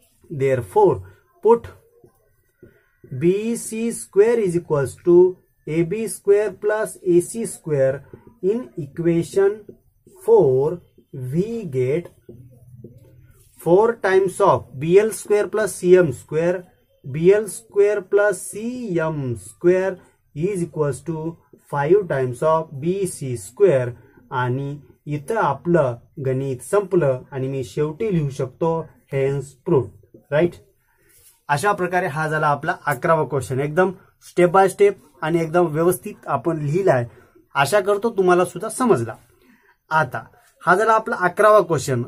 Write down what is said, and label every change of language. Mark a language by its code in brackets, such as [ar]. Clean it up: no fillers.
[en] Therefore put BC square is equals to AB square plus AC square in equation 4. We get 4 times of BL square plus CM square, BL square plus CM square is equals to 5 times of BC square. [mr] आणि इथं आपलं गणित संपलं आणि मी शेवटी लिहू शकतो [en] Hence proof. [mr] Right. अशा प्रकारे हा झाला आपला 11वा क्वेश्चन. एकदम स्टेप बाय स्टेप आणि एकदम व्यवस्थित आपण लिहिलाय. आशा करतो तुम्हाला सुद्धा समजला. आता हा झाला आपला 11वा क्वेश्चन.